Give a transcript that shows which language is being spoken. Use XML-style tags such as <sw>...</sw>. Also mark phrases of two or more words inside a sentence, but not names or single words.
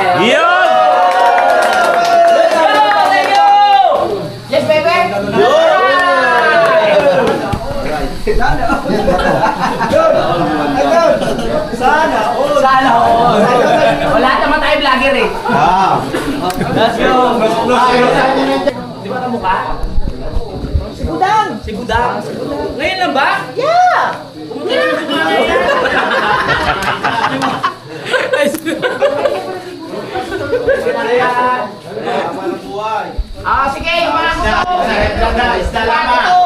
<tl>Yun!</tl> <en>Thank you! Yes, baby!</en> <tl>Sana all! Wala naman tayo vlogger eh.</tl> <en>Let's go!</en> <tl>Di ba ito mukha? Si Budang! Ngayon lang ba? Yeah! Sige, mga isda lama.</tl>